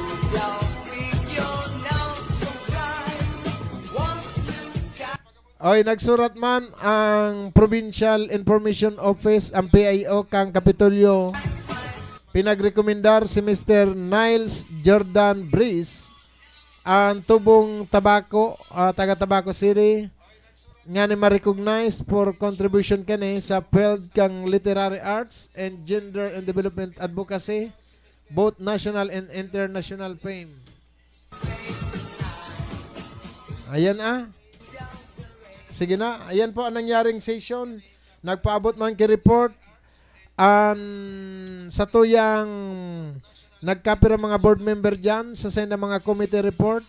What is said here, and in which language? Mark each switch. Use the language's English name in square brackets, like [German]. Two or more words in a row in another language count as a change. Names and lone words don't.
[Bikol] Oy, nagsurat man ang [English] Provincial Information Office, [Bikol] ang PIO, kang Kapitolyo. Pinagrekomendar si Mr. Niles Jordan Breeze ang tubong tabako, taga Tabaco City, nga ni ma-recognize [English] for contribution [Bikol] kani sa field kang [English] literary arts and gender and development advocacy, both national and international fame. [Filipino] Ayan Sige na, ayan po ang nangyaring session. [Bikol] Nagpaabot man ki-report sa tuyang nagkapira mga board member dyan sa send ng mga [English] committee report.